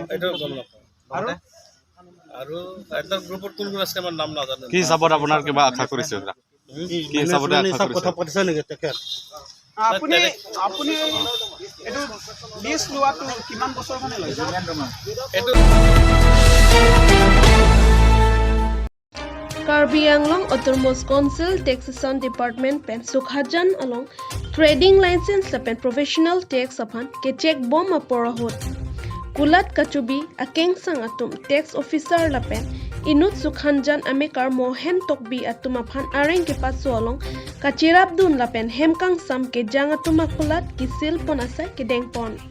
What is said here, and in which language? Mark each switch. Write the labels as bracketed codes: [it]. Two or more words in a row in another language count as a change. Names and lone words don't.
[as] এটো গম নাপাওঁ আৰু এটা গ্ৰুপত কোন কোন আছে আমাৰ নাম নাজানো কি হিচাপত আপোনাৰ কিবা আশা কৰিছে কি হিচাপত আশা কৰিছে কথা পাতিছে নেকি তেখেত আপুনি এটো লিষ্ট লোৱাটো কিমান বছৰ মানে লৈছে এটো [mjw] Karbi anglong Automos Council Taxation Department pen Sukhajan along [en] trading license [mjw] lapen [en] professional tax [mjw] upon ke check bomb aporahot Kulat kachubi akeng sang atum [en] tax officer [mjw] lapen inut Sukhanjan amekar mohen tokbi atum aphan areng ke paso along kachirap dun lapen hemkang sam ke jang atum kulat kisil pon asa ke deng pon